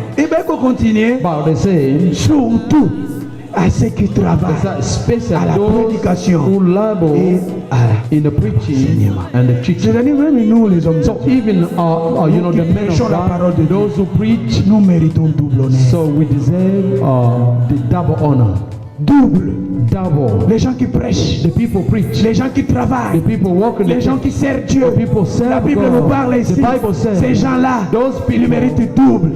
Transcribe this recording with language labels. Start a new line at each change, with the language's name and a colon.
French: Et bien, il faut continuer.
English: But they say,
French: Surtout à ceux qui travaillent
English: especially
French: à la
English: those
French: prédication
English: who labor
French: et à
English: in the preaching
French: l'enseignement.
English: and the teaching.
French: C'est-à-dire même nous les hommes,
English: So even you know, the men of
French: la parole de
English: God, those who preach,
French: nous méritons double honneur.
English: so we deserve the double honor.
French: Double.
English: Double.
French: Les gens qui prêchent,
English: The people preach.
French: les gens qui
English: The
French: travaillent,
English: people walk in the
French: les gens
English: church.
French: qui servent Dieu.
English: The people serve
French: La Bible
English: God.
French: nous parle ici.
English: The Bible says,
French: Ces gens-là,
English: those
French: ils
English: people,
French: méritent double.